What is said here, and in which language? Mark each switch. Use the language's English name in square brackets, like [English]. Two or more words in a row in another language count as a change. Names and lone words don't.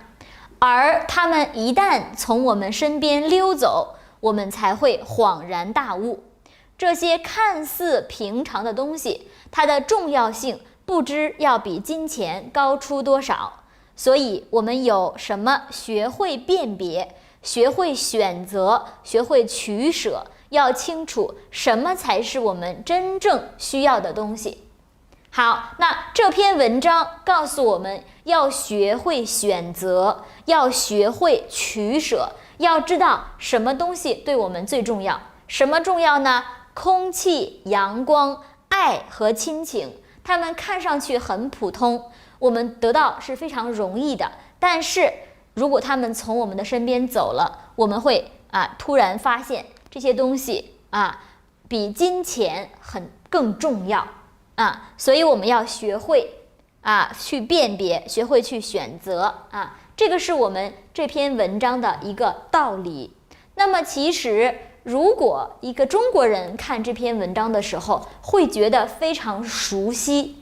[Chinese] 而他們一旦從我們身邊溜走，我們才會恍然大悟。這些看似平常的東西，它的重要性不知要比金錢高出多少。所以我們有什麼？學會辨別，學會選擇，學會取捨，要清楚什麼才是我們真正需要的東西。好，那這篇文章告訴我們要學會選擇，要學會取捨，要知道什麼東西對我們最重要。什麼重要呢？空氣、陽光、愛和親情，它們看上去很普通，我們得到是非常容易的。但是如果他們從我們的身邊走了，我們會突然发现這些東西比金錢更重要。所以我們要學會去辨別，學會去選擇這個是我們這篇文章的一個道理。那麼其實如果一個中國人看這篇文章的時候，會覺得非常熟悉。